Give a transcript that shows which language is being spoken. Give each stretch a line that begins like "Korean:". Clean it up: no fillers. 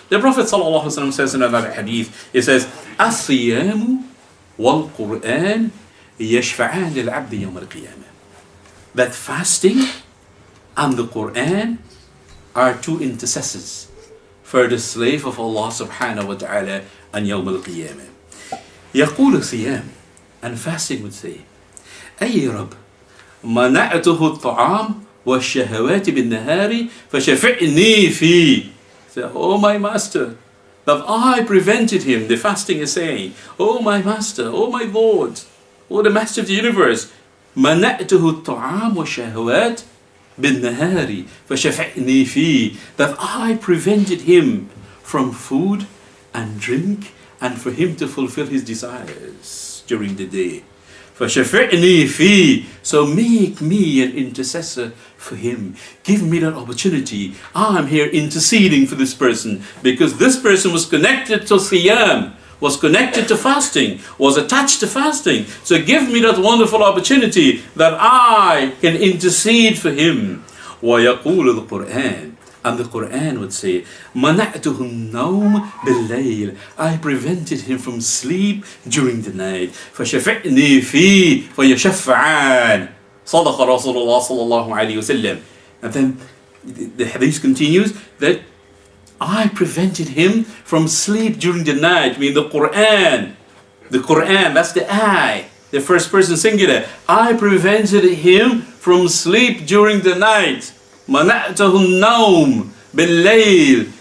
English: The Prophet sallallahu alaihi wasallam says in another hadith, he says,
Arabic: "الصِّيَامُ وَالْقُرْآنِ يَشْفَعَانِ لِلْعَبْدِ يَوْمَ الْقِيَامَةِ."
English: That fasting and the Qur'an are two intercessors for the slave of Allah subhanahu wa ta'ala on Yawm al-Qiyamah.
Arabic: يقول الصيام,
English: and fasting would say,
Arabic: أي رب منعته الطعام والشهوات بالنهار فشفعني فيه.
English: Say, oh my master, that I prevented him. The fasting is saying, oh my master, oh my Lord, oh the master of the universe,
Arabic: منعته الطعام والشهوات بالنهار فشفعني فيه.
English: That I prevented him from food and drink and for him to fulfill his desires during the day.
Arabic: فشفعني فيه.
English: So make me an intercessor for him. Give me that opportunity. I'm here interceding for this person because this person was connected to siyam, was connected to fasting, was attached to fasting. So give me that wonderful opportunity that I can intercede for him.
Arabic: ويقول القرآن,
English: and the Qur'an would say,
Arabic: منعته النوم بالليل.
English: I prevented him from sleep during the night.
Arabic: فشفعني فيه فيشفعان. صدق رسول الله صلى الله عليه وسلم.
English: And then the hadith continues that I prevented him from sleep during the night. I mean the Qur'an, that's the I, the first person singular. I prevented him from sleep during the night.
Arabic: منعته النوم بالليل